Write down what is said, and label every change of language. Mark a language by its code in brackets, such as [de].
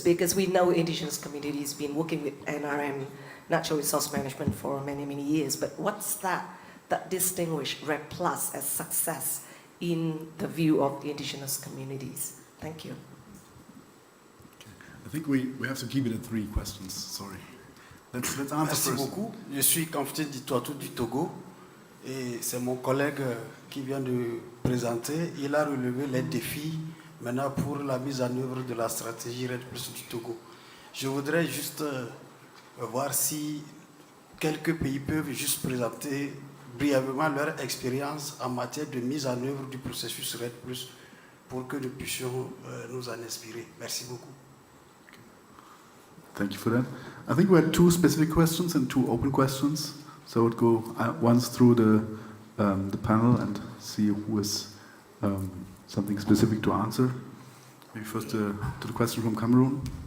[en] Because we know indigenous communities been working with NRM, natural resource management, for many, many years. But what's that distinguish REDD+ as success in the view of the indigenous communities? Thank you. I think we have to keep it at 3 questions. Sorry. Let's answer [fr] Merci [en] first. [fr] beaucoup. Je suis Kamfti Ditouatou du Togo et c'est mon collègue qui vient de présenter. Il a relevé les défis maintenant pour la mise en œuvre de la stratégie REDD+ du Togo. Je voudrais juste voir si quelques pays peuvent juste présenter brièvement leur expérience en matière de mise en œuvre du processus REDD+, pour que nous puissions nous en inspirer. Merci beaucoup. [en] Thank you for that. I think we had 2 specific questions and 2 open questions. So I would go once through the panel and see who has something specific to answer. Maybe first to the question from Cameroon.